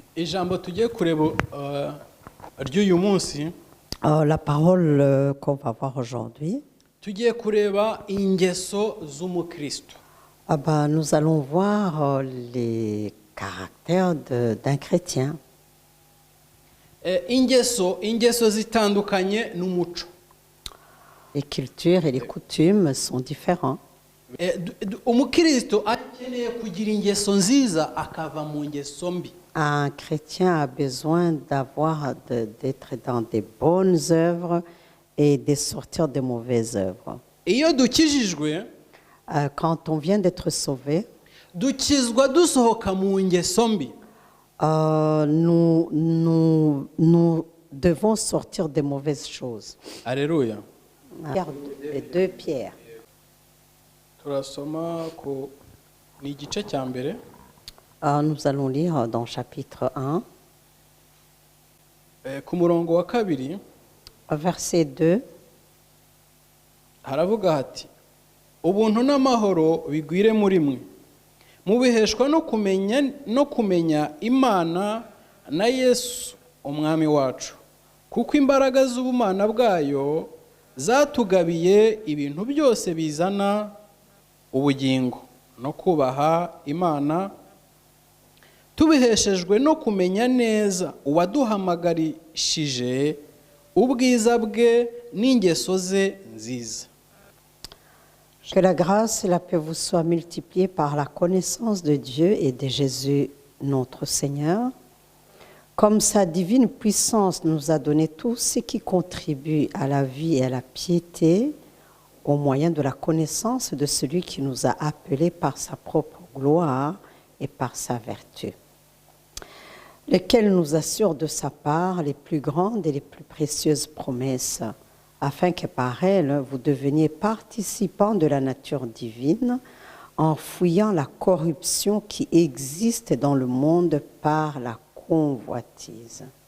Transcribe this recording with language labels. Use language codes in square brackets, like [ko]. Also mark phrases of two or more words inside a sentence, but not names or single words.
[rw] ijambo tugiye kureba ry'uyu munsi [fr] La parole qu'on va voir aujourd'hui, [rw] tugiye kureba ingeso z'umukristo. [fr] nous allons voir les caractères d'un chrétien. [rw] ingeso zitandukanye n'umuco. [fr] Les cultures et les coutumes sont différents. [rw] Umukristo akeneye kugira ingeso nziza akava mu ngeso mbi. [fr] Un chrétien a besoin d'être dans des bonnes œuvres et de sortir des mauvaises œuvres. [rw] Iyo dukijijwe, [fr] Quand on vient d'être sauvé, [rw] dukizwa dusohoka mu ngeso mbi. [fr] nous devons sortir des mauvaises choses. Alléluia. Les 2 Pierre. [rw] Turasoma ku ni igice cya mbere. [fr] Nous allons lire dans chapitre 1, [rw] Ku murongo wa kabiri [fr] verset 2. [rw] haravuga hati ubuntu n'amahoro bigwire muri mwe mubiheshwa no kumenya Imana na Yesu umwami wacu kuko imbaraga z'ubumana bwayo zatugabiye ibintu byose bizana ubugingo no kubaha Imana tubiheshejwe no kumenya neza uwaduhamagarishije ubwiza bwe n'ingeso ze nziza. [fr] Que la grâce et la paix vous soient multipliées par la connaissance de Dieu et de Jésus notre Seigneur. Comme sa divine puissance nous a donné tout ce qui contribue à la vie et à la piété au moyen de la connaissance de celui qui nous a appelés par sa propre gloire et par sa vertu, lequel nous assure de sa part les plus grandes et les plus précieuses promesses, afin que par elles vous deveniez participants de la nature divine, en fuyant la corruption qui existe dans le monde par la convoitise.